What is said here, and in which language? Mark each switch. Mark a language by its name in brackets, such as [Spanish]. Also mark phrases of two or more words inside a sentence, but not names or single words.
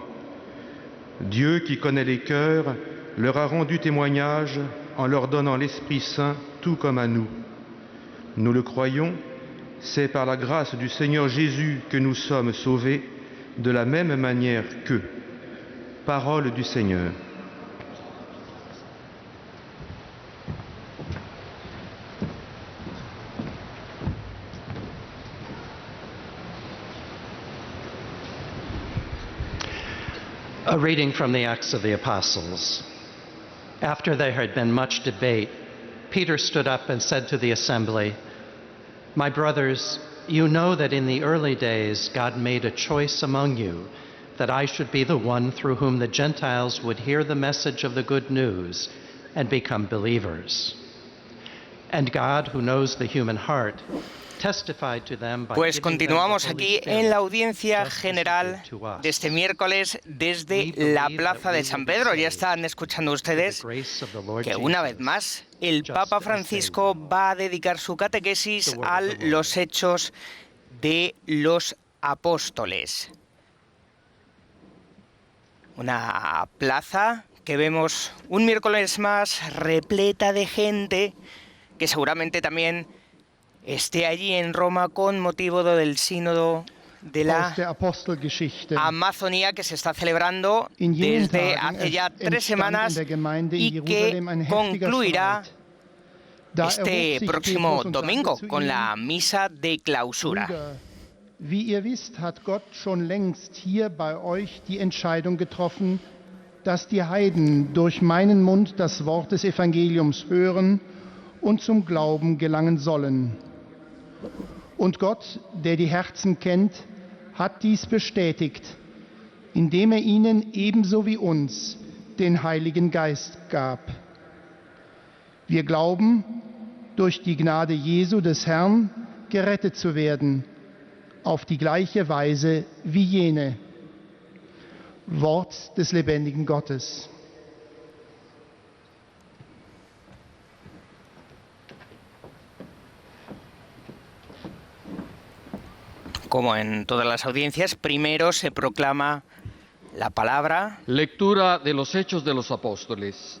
[French] Dieu, qui connaît les cœurs, leur a rendu témoignage en leur donnant l'Esprit Saint, tout comme à nous. Nous le croyons. C'est par la grâce du Seigneur Jésus que nous sommes sauvés, de la même manière qu'eux. Parole du Seigneur. [English] A reading from the Acts of the Apostles. After there had been much debate, Peter stood up and said to the assembly, My brothers, you know that in the early days God made a choice among you that I should be the one through whom the Gentiles would hear the message of the good news and become believers. And God, who knows the human heart, testified to them by [Spanish] Pues [English] giving them the [Spanish] continuamos [English] Holy [Spanish] aquí [English] Spirit, [Spanish] en la audiencia [English] just as he [Spanish] general [English] did to us. [Spanish] de este miércoles desde [English] We [Spanish] la [English] believe [Spanish] plaza [English] that [Spanish] de [English] we [Spanish] San [English] will be [Spanish] Pedro. Ya [English] saved [Spanish] están escuchando [English] through the [Spanish] ustedes [English] grace of the Lord [Spanish] que una vez [English] Jesus, [Spanish] más el [English] just [Spanish] Papa [English] as they [Spanish] Francisco [English] will. [Spanish] va a dedicar su catequesis [English] The word [Spanish] a [English] of the Lord. [Spanish] los hechos de los apóstoles. Una plaza que vemos un miércoles más repleta de gente que seguramente también esté allí en Roma con motivo del sínodo de [German] aus der [Spanish] la [German] Apostelgeschichte. [Spanish] Amazonía que se está celebrando [German] In jenen [Spanish] desde [German] Tagen [Spanish] hace ya 3 [German] entstand in [Spanish] semanas [German] der Gemeinde in [Spanish] y que [German] Jerusalem ein heftiger [Spanish] concluirá [German] Streit. Da erhob [Spanish] este [German] sich [Spanish] próximo [German] Petrus und [Spanish] domingo [German] sagte zu [Spanish] con [German] ihnen, [Spanish] la misa de clausura. [German] Brüder, wie ihr wisst, hat Gott schon längst hier bei euch die Entscheidung getroffen, dass die Heiden durch meinen Mund das Wort des Evangeliums hören und zum Glauben gelangen sollen. Und Gott, der die Herzen kennt, hat dies bestätigt, indem er ihnen ebenso wie uns den Heiligen Geist gab. Wir glauben, durch die Gnade Jesu des Herrn gerettet zu werden, auf die gleiche Weise wie jene. Wort des lebendigen Gottes. [Spanish] Como en todas las audiencias, primero se proclama la palabra. Lectura de los Hechos de los Apóstoles.